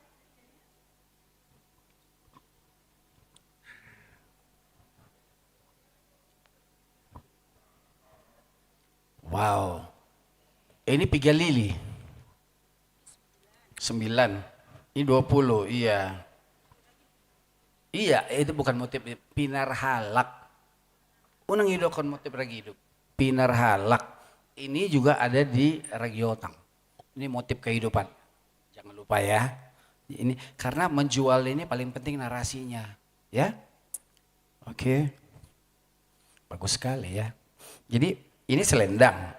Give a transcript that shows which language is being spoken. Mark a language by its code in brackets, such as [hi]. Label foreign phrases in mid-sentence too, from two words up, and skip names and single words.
[id] Wow, ini 3 lili, 9, ini 20, iya. Iya, itu bukan motif, pinar halak. Unang hidupkan motif ragi hidup, pinar halak. Ini juga ada di Ragiotang. Ini motif kehidupan, jangan lupa ya. Ini karena menjual ini paling penting narasinya, ya. Oke, bagus sekali ya. Jadi ini selendang.